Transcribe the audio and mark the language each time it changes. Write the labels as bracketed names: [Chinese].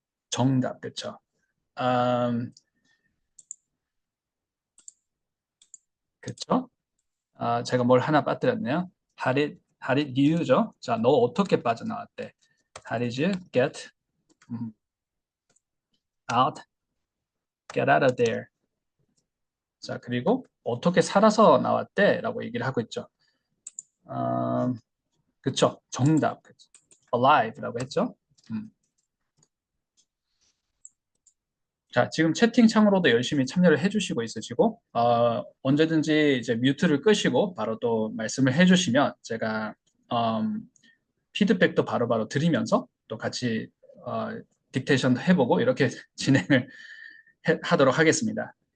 [Korean] 정답, 그쵸? 그쵸? 제가 뭘 하나 빠뜨렸네요. [English] How did you죠? [Korean] 자, 너 어떻게 빠져나왔대? [English] How did you out, get out of there? [Korean] 자, 그리고 어떻게 살아서 나왔대? 라고 얘기를 하고 있죠. 그쵸? 정답. alive라고 했죠? 자, 지금 채팅창으로도 열심히 참여를 해주시고 있으시고, 언제든지 이제 뮤트를 끄시고 바로 또 말씀을 해주시면 제가 피드백도 바로바로 드리면서 또 같이 딕테이션도 해보고 이렇게 진행을 하도록 하겠습니다.